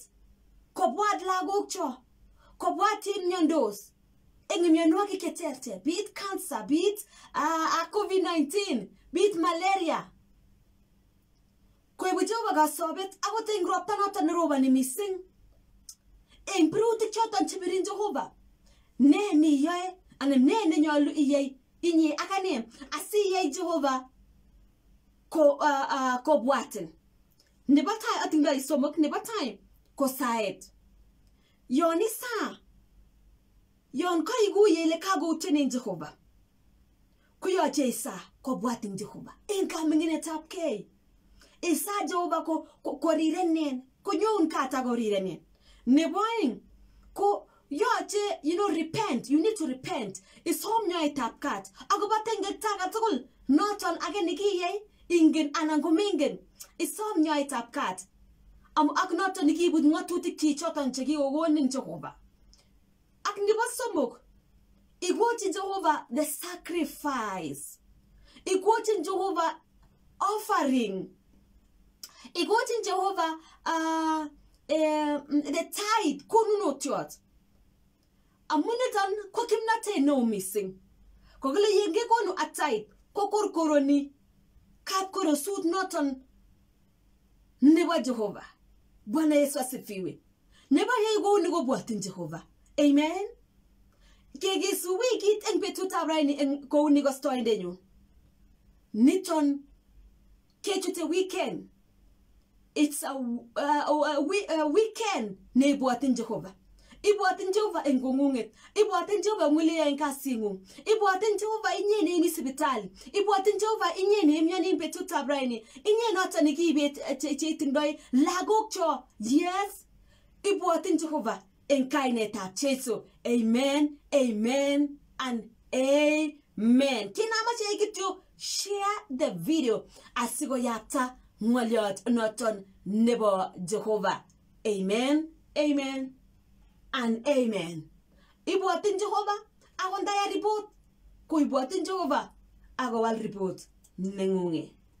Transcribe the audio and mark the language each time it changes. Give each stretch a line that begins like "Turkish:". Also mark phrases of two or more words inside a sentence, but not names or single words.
Kalenjin: Kobwat lagokcho. Kobwat imnyandos. Eng mionwogik cheterter,
English: be it cancer, be it COVID-19, be it malaria.
Kalenjin: Koibu Jehova kasobet akot eng ropta noton neroboni mising. Eng birutik choton chebirin Jehova. Ne niyoe anan ne nenyolu iyai inye ak ane asiyai Jehova kobwatin. Nebo tai atindoi somok, nebo tai ko saet. Yon isa yon kaiguye ile kagoutenen Jehova. Kuyoche isa kobwatin Jehova. En kaming'inetab kei. Isa Jehova korirenen. Konyon kata korirenen. Nebo aeng ko yoche,
English: you know, repent. You need to repent.
Kalenjin: Isom nyoetab kat. Agobo tengekta tugul noton age nekiyai ingen anan komingen. Isom nyoetab kat. Ak noton nekibut ng'atutik choton chekikokonin Jehova. Ak nebo somok, igwochin Jehova
English: the sacrifice.
Kalenjin: Igwochin Jehova offering. Igwochin Jehova
English: the tithe
Kalenjin: konunotiot. Amunitan ko kimnatet neo mising. Kokile yenge konu
English: a tithe
Kalenjin: ko korkoroni kapkorosut noton nebo Jehova.
Swahili: Bwana Yesu asifiwe.
Kalenjin: Nebo yei kouni kobwatin Jehova. Amen. Kegisu wikit eng betutab raini eng kouni kostoindenyu. Niton kechute weekend.
English: It's a weekend nebwatin Jehova.
Kalenjin: Ibwatin Jehova eng kong'ung'et. Ibwatin Jehova ng'wili eng kasing'ung. Ibwatin Jehova inye neimi sipitali. Ibwatin Jehova inye neimyoni eng betutab raini. Inye noton nekiibet cheitindoi lagokcho. Yes. Ibwatin Jehova eng kainetab Jesu.
English: Amen, amen, and amen.
Kalenjin: Kinamache kityo
English: share the video
Kalenjin: asikoyapta ng'olyot noton nebo Jehova.
English: Amen, amen, and amen.
Kalenjin: Ibwatin Jehova akondaya report ko ibwatin Jehova akowal report neng'ung'e.